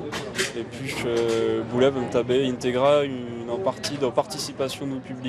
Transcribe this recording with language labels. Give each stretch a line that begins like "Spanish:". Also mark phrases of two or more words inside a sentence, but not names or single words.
French: Et puis
Catalan: volem també integrar
French: une partie de participation du public.